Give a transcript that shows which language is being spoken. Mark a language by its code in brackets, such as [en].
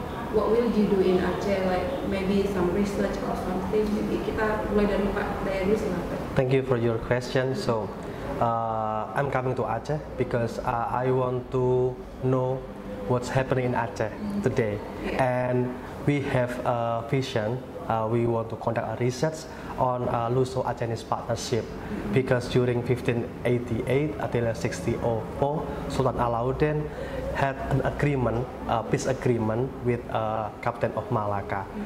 [en] What will you do in Aceh? Like maybe some research or something. [id] Jadi kita mulai dari Pak Daya dulu, silakan. [en] Thank you for your question. So, I'm coming to Aceh because I want to know what's happening in Aceh today, and we have a vision. We want to conduct a research on Luso-Acehnese partnership because during 1588 until 1604, Sultan Alauddin had an agreement, peace agreement with Captain of Malacca.